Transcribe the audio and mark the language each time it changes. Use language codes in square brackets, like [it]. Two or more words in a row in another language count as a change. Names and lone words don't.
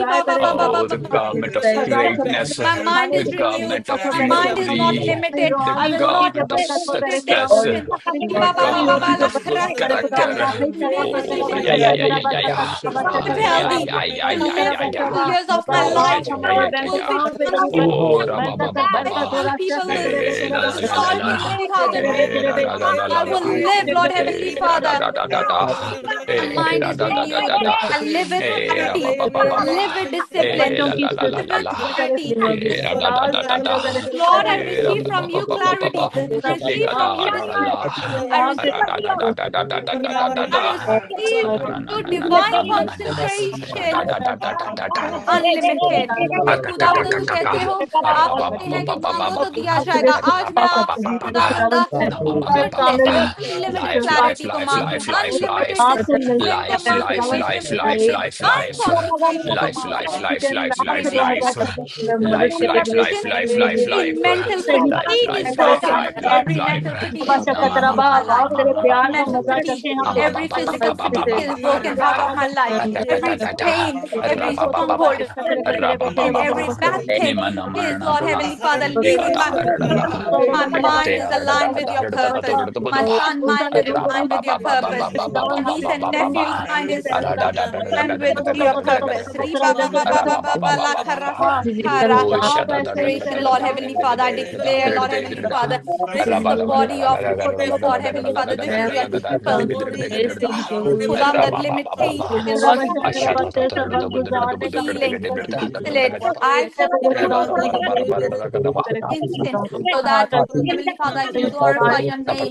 [en] Oh, the garment of greatness, my mind the is renewed. garment of My mind is not glory, limited. the I will not garment of limited success, decisions. the garment of good character. Make Oh, decisions yeah, yeah, yeah, yeah, yeah, yeah. live Yeah, healthy. yeah, yeah, I will yeah, live yeah, yeah. full years of my Oh, yeah, life. yeah, yeah, yeah, Will yeah. be Oh, ra ba ba ba ba ba. all people live. La la la la All la. 20,000. La la la la la I la. will live, Lord Heavenly Da da Father. da da da da. My mind Da is da da da renewed. da da. I live with Ra ba clarity. ba ba ba I ba. live with discipline. La la la la Live la with la. clarity. Da da da da da da. Lord, I Ra receive ba ba from ba you ba ba ba ba. clarity. I Le receive ga from da you ra la la. discipline. I receive Ra da da da da da da da da da da I da. receive Na na your na na na divine na na na na. Ra da concentration. da da da da da da. [hi] अनलिमिटेड ये खुदावंद तुम कहते हो आप कहते हैं कि मांगो तो दिया जाएगा आज मैं आप खुदावंद अनलिमिटेड [en] Life, life, [hi] क्लैरिटी को [en] life, [hi] मांगती हूँ [en] life, life, अनलिमिटेड life, [hi] डिसिप्लिन को [en] life, [hi] मांगती [en] life, [hi] हूँ [en] life, अनलिमिटेड life, life, life, life, life, life, life, life, life, life, life, life, life, life, every life, mental life, fatigue is life, life, broken life, life, every life. mental fatigue is broken out of my life every mental fatigue every physical fatigue is broken out of my life every pain every stronghold is every bad thing is, Lord Heavenly Father, leaving my my mind is aligned with your purpose. My son mind is aligned with your purpose. My niece and nephew's mind is aligned with your purpose. Riba ba ba ba ba ba ba la kara kara. Oh, Restoration, Lord Heavenly Father. I declare, Lord Heavenly Father, this is the body of you, Lord Heavenly Father. This is your temple. Khudam, that limitation, Lord, healing, cancel it. I instant so that Heavenly Father, I can glorify your name.